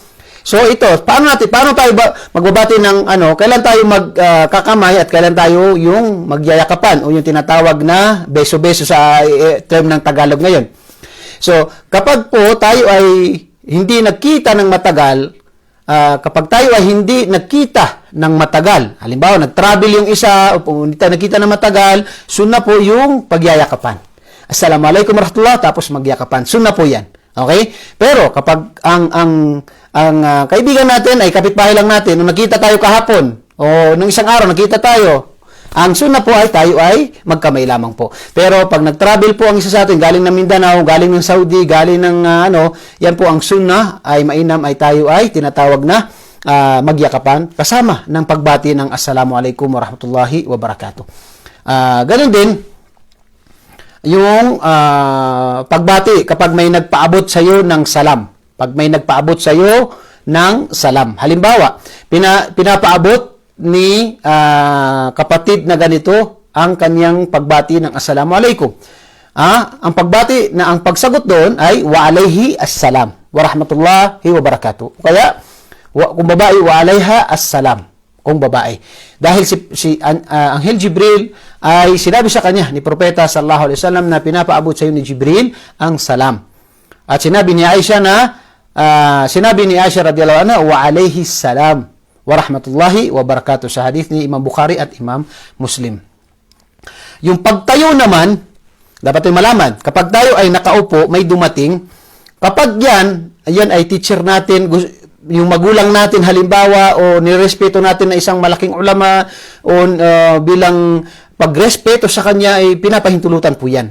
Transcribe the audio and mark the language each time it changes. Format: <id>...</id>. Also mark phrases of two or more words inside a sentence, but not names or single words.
<tl>So ito, paano tayo magbabati ng kailan tayo magkakamay at kailan tayo yung magyayakapan o yung tinatawag na beso-beso sa term ng Tagalog ngayon. So, kapag po tayo ay hindi nagkita ng matagal, kapag tayo ay hindi nagkita ng matagal, halimbawa, nag-travel yung isa, o hindi tayo nagkita ng matagal, sunna po yung pagyayakapan.</tl> <ar>السلام عليكم ورحمة الله,</ar> <tl>tapos magyakapan. Sunna po yan. Okay? Pero, kapag ang kaibigan natin ay kapitbahay lang natin, nung nakita tayo kahapon, o nung isang araw nakita tayo, ang sunna po ay tayo ay magkamay lamang po. Pero pag nag-travel po ang isa sa atin, galing ng Mindanao, galing ng Saudi, galing ng yan po ang sunna ay mainam ay tayo ay tinatawag na magyakapan kasama ng pagbati ng</tl> <ar>السلام عليكم ورحمة الله وبركاته.</ar> <tl>Ganun din yung pagbati kapag may nagpaabot sa iyo ng salam. Pag may nagpaabot sa iyo ng salam. Halimbawa, pinapaabot ni kapatid na ganito ang kanyang pagbati ng Assalamualaikum. Ang pagbati na ang pagsagot doon ay</tl> <ar>وعليه السلام ورحمة الله وبركاته.</ar> <tl>Kaya kung babae,</tl> <ar>وعليها السلام</ar> <tl>kung babae. Dahil si Anghel Jibril ay sinabi sa kanya ni Propeta</tl> <ar>صلى الله عليه وسلم</ar> <tl>na pinapaabot sa iyo ni Jibril ang salam. At sinabi ni Aisha</tl> <ar>رضي الله عنها وعليه السلام ورحمة الله وبركاته</ar> <tl>sa hadith ni Imam Bukhari at Imam Muslim. Yung pagtayo naman, dapat yung malaman, kapag tayo ay nakaupo, may dumating, kapag yan ay teacher natin, yung magulang natin halimbawa, o nirespeto natin na isang malaking ulama, o bilang pagrespeto sa kanya, ay pinapahintulutan po yan.</tl>